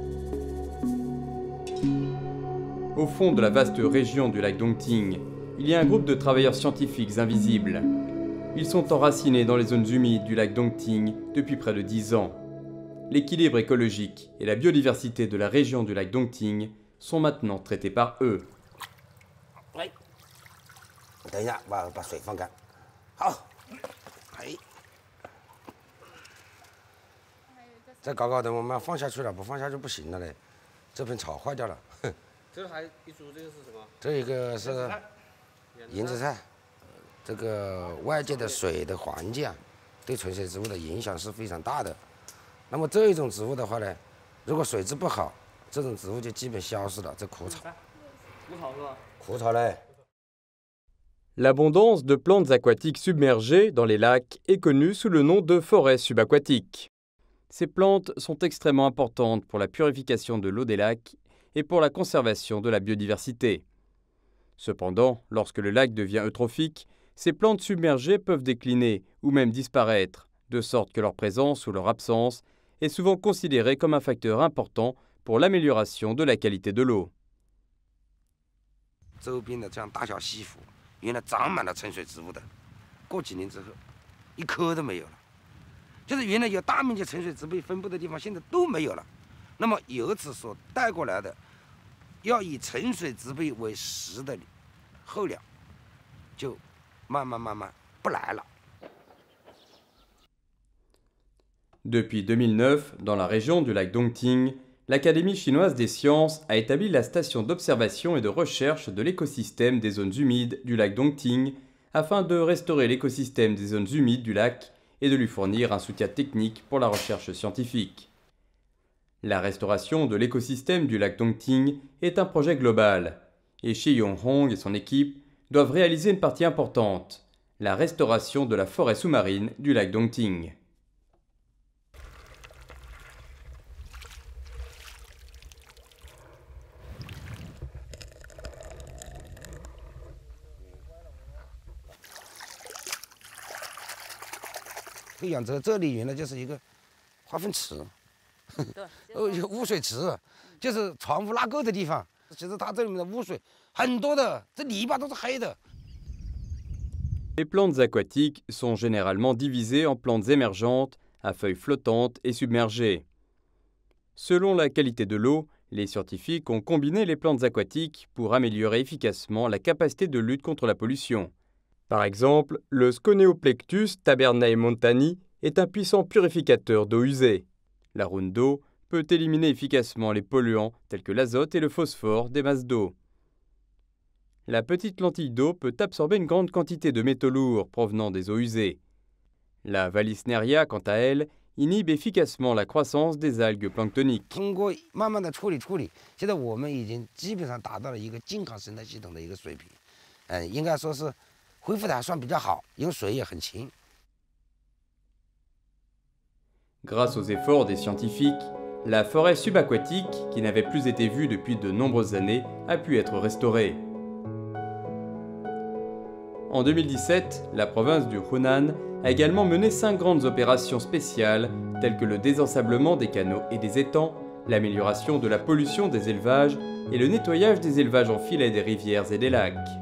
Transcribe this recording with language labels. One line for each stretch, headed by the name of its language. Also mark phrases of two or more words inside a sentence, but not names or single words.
French: Au fond de la vaste région du lac Dongting, il y a un groupe de travailleurs scientifiques invisibles. Ils sont enracinés dans les zones humides du lac Dongting depuis près de 10 ans. L'équilibre écologique et la biodiversité de la région du lac Dongting sont maintenant traités par eux.
Chinese: 等一下，把水放干。好，哎，再搞搞的，我们要放下去了，不放下去不行了嘞，这片草坏掉了。这还一株，这个是什么？这一个是银子菜，这个外界的水的环境啊，对纯水植物的影响是非常大的。那么这一种植物的话呢，如果水质不好，这种植物就基本消失了。这枯草，枯草是吧？枯草嘞。
French: L'abondance de plantes aquatiques submergées dans les lacs est connue sous le nom de forêts subaquatiques. Ces plantes sont extrêmement importantes pour la purification de l'eau des lacs et pour la conservation de la biodiversité. Cependant, lorsque le lac devient eutrophique, ces plantes submergées peuvent décliner ou même disparaître, de sorte que leur présence ou leur absence est souvent considérée comme un facteur important pour l'amélioration de la qualité de l'eau.
Chinese: 周边的这样大小溪湖，原来长满了沉水植物的，过几年之后，一棵都没有了。就是原来有大面积沉水植被分布的地方，现在都没有了。那么由此所带过来的，要以沉水植被为食的候鸟，就慢慢不来了。
French: Depuis 2009, dans la région du lac Dongting, l'Académie chinoise des sciences a établi la station d'observation et de recherche de l'écosystème des zones humides du lac Dongting afin de restaurer l'écosystème des zones humides du lac et de lui fournir un soutien technique pour la recherche scientifique. La restauration de l'écosystème du lac Dongting est un projet global et Shi Yonghong et son équipe doivent réaliser une partie importante, la restauration de la forêt sous-marine du lac Dongting.
Chinese: 培养者这里原来就是一个化粪池，污水池，就是船夫拉够的地方。其实它这里面的污水很多的，这泥巴都是黑的。
French: Les plantes aquatiques sont généralement divisées en plantes émergentes, à feuilles flottantes et submergées. Selon la qualité de l'eau, les scientifiques ont combiné les plantes aquatiques pour améliorer efficacement la capacité de lutte contre la pollution. Par exemple, le Sconeoplectus tabernae montani est un puissant purificateur d'eau usée. La ronde d'eau peut éliminer efficacement les polluants tels que l'azote et le phosphore des masses d'eau. La petite lentille d'eau peut absorber une grande quantité de métaux lourds provenant des eaux usées. La Vallisneria, quant à elle, inhibe efficacement la croissance des algues planctoniques.
Chinese: 通过慢慢的处理，现在我们已经基本上达到了一个健康生态系统的一个水平，应该说是恢复的还算比较好，因为水也很清。
French: Grâce aux efforts des scientifiques, la forêt subaquatique, qui n'avait plus été vue depuis de nombreuses années, a pu être restaurée. En 2017, la province du Hunan a également mené 5 grandes opérations spéciales, telles que le désensablement des canaux et des étangs, l'amélioration de la pollution des élevages et le nettoyage des élevages en filet des rivières et des lacs.